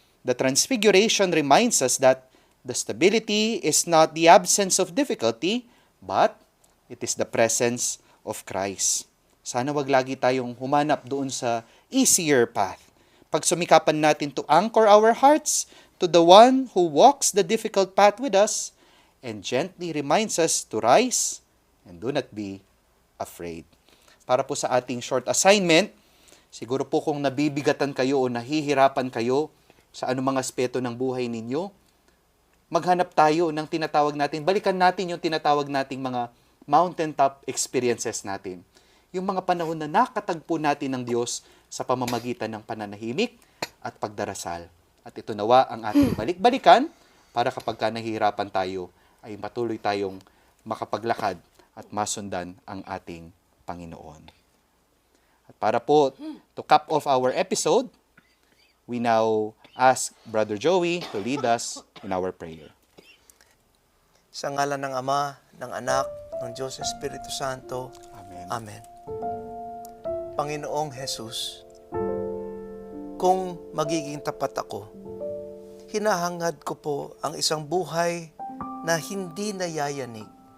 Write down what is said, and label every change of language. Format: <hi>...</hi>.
<en>The Transfiguration reminds us that the stability is not the absence of difficulty, but it is the presence of Christ.</en> <tl>Sana wag lagi tayong humanap doon sa easier path. Pagsumikapan natin</tl> <en>to anchor our hearts to the one who walks the difficult path with us and gently reminds us to rise and do not be afraid.</en> <tl>Para po sa ating short assignment, siguro po kung nabibigatan kayo o nahihirapan kayo sa anumang aspeto ng buhay ninyo, maghanap tayo ng tinatawag natin, balikan natin yung tinatawag nating mga mountaintop experiences natin. Yung mga panahon na nakatagpo natin ng Diyos sa pamamagitan ng pananahimik at pagdarasal. At ito nawa ang ating balik-balikan para kapag ka nahihirapan tayo, ay patuloy tayong makapaglakad at masundan ang ating Panginoon. At para po</tl> <en>to cap off our episode, we now ask Brother Joey to lead us in our prayer.</en> <tl>Sa ngalan ng Ama, ng Anak, ng Diyos Espiritu Santo. Amen. Amen. Panginoong Jesus, kung magiging tapat ako, hinahangad ko po ang isang buhay na hindi nayayanig.</tl>